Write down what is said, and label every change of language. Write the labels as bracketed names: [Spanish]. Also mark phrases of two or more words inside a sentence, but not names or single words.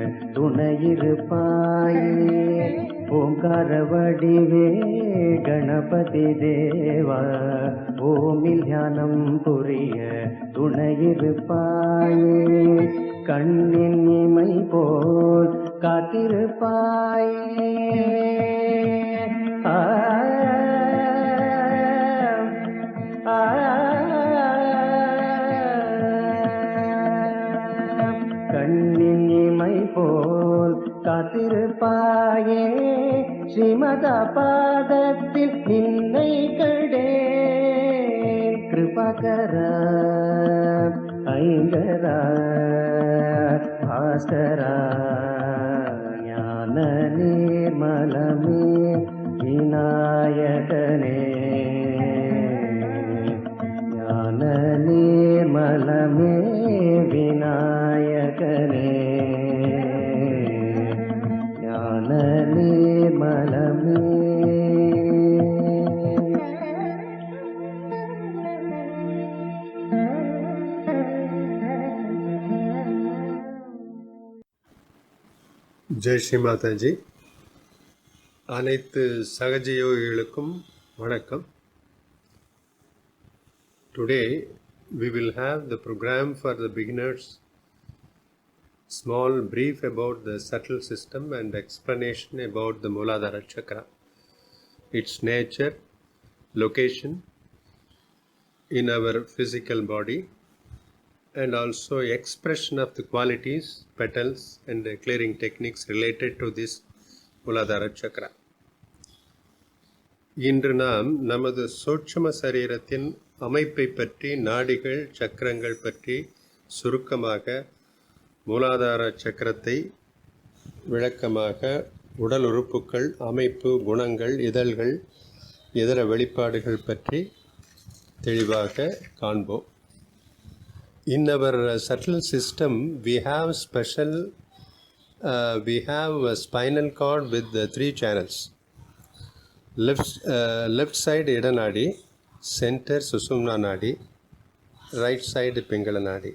[Tamil] துணையிருப்பாயே ஓங்கார வடிவே கணபதி தேவா ஓமில் த்யானம் புரிய तुणयिरुपाये கண்ணின் இமை போல் காத்திருப்பாயே கண்ணின் இமை போல் காத்திருப்பாயே ஸ்ரீமத பாதத்தில் நின்னை கண்டே கிருபாகர ஐங்கரா பாஸ்கரா ஞான நிர்மலமே விநாயகனே ஞான நிர்மலமே விநாயகனே ஞான நிர்மலமே विनायकने ज्ञान निर्मलमे ஜெய் ஸ்ரீ மாதாஜி. அனைத்து சகஜ யோகிகளுக்கும் வணக்கம். [English] Today we will have the program for the beginners, small brief about the subtle system and explanation about the Mooladhara Chakra, its nature, location in our physical body, and also expression of the qualities, petals and the clearing techniques related to this Mooladhara Chakra. [Tamil] இன்று நாம் நமது சூட்சும சரீரத்தின் அமைப்பை பற்றி, நாடிகள் சக்கரங்கள் பற்றி சுருக்கமாக, மூலாதார சக்கரத்தை விளக்கமாக, உடல் உறுப்புகள், அமைப்பு, குணங்கள், இதழ்கள், இதர வெளிப்பாடுகள் பற்றி தெளிவாக காண்போம். [English] In our subtle system, we have a spinal cord with the 3 channels. Left side Ida Nadi, center Susumna Nadi, right side Pingala Nadi.